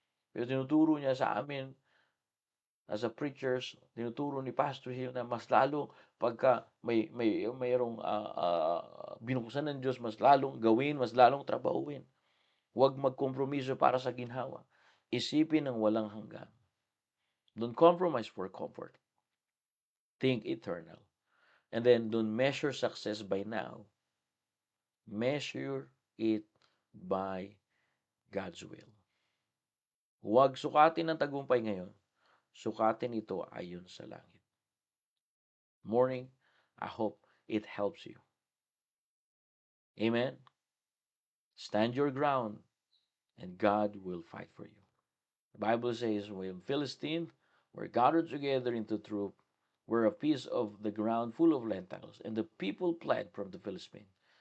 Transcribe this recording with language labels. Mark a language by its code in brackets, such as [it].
[tl] Pero tinuturo niya sa amin, [en] as a preachers, [tl] tinuturo ni Pastor Hill na mas lalong pagka mayroong binuksan ng Diyos, mas lalong gawin, mas lalong trabahuin. Huwag magkompromiso para sa ginhawa. Isipin ng walang hanggan. [en] Don't compromise for comfort. Think eternal. And then don't measure success by now. Measure it by God's will. [tl] Huwag sukatin ang tagumpay ngayon. Sukatin ito ayon sa langit. [en] Morning, I hope it helps you. Amen? Stand your ground, and God will fight for you. The Bible says, when Philistines were gathered together into troop, were a piece of the ground full of lentils, and the people fled from the Philistines.